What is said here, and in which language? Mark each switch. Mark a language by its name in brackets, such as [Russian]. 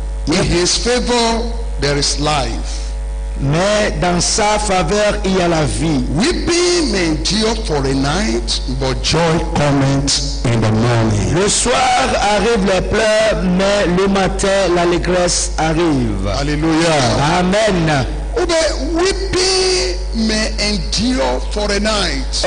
[English] In his favor there is life. [French] Mais dans sa faveur, il y a la vie. [English] Weeping may endure for a night, but joy cometh in the morning. [French] Le soir arrivent les pleurs, mais le matin l'allégresse arrive. Hallelujah. Amen. [English] Weeping may endure for a night.